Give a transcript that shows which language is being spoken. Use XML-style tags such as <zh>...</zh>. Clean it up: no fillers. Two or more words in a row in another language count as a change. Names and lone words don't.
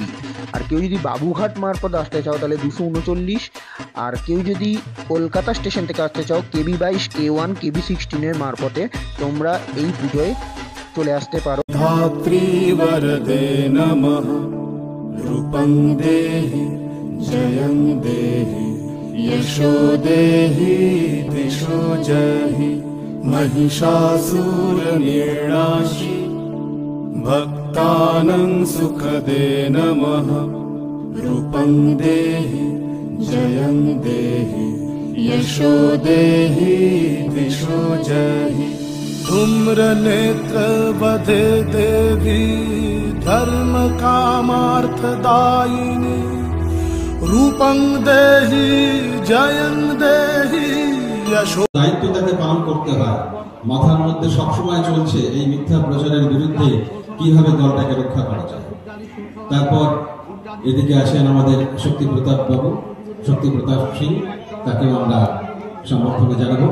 <bn>আর কেউ যদি বাবুঘাট মারফত আসতে চাও তাহলে 239। আর কেউ যদি কলকাতা স্টেশন থেকে আসতে চাও KB22, K1, KB16 এর মারফতে তোমরা এই পুজোয় চলে আসতে পারো।</bn> <sa>धात्री वरदे नमः रूपं देहि जयं देहि, यशो देहि दिशो जहि, महिषासुर निर्नाशि, भक्तानां सुखदे नमः, रूपं देहि जयं देहि, यशो देहि दिशो जहि। धूम्र नेत्र वधे देवी, धर्म कामार्थदायिनी, रूपं देहि जयं देहि यशो।</sa> <bn>দায়িত্ব তাকে পালন করতে হয়। মাথার মধ্যে সবসময় চলছে এই মিথ্যা প্রচারের বিরুদ্ধে কিভাবে দলটাকে রক্ষা করা যায়। তারপর এদিকে আসেন আমাদের শক্তিপ্রতাপ বাবু, শক্তিপ্রতাপ সিং, তাকেও আমরা সমর্থনে জানাবো।</bn>